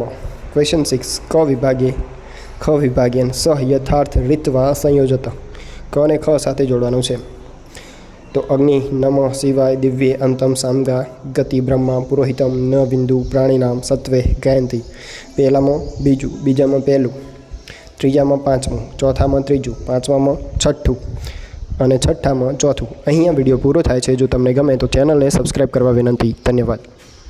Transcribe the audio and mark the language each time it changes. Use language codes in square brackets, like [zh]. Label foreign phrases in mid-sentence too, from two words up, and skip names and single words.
[sa] क्वेश्चन 6 क विभागे ख विभागेन सह यथार्थ रीत्वा संयोजत, [gu] ક ને ખ સાથે જોડવાનું છે। [sa] तो अग्नि नमः शिवाय दिव्ये अंतम सामगा गति ब्रह्मा पुरोहितम न बिंदु प्राणीनाम सत्वे गायंती। [gu] पहलाમાં બીજું, બીજામાં પહેલું, ત્રીજામાં પાંચમું, ચોથામાં ત્રીજું, પાંચમામાં છઠ્ઠું અને છઠ્ઠામાં ચોથું। અહીંયા વિડીયો પૂરો થાય છે। જો તમને ગમે તો ચેનલને સબસ્ક્રાઈબ કરવા વિનંતી। ધન્યવાદ।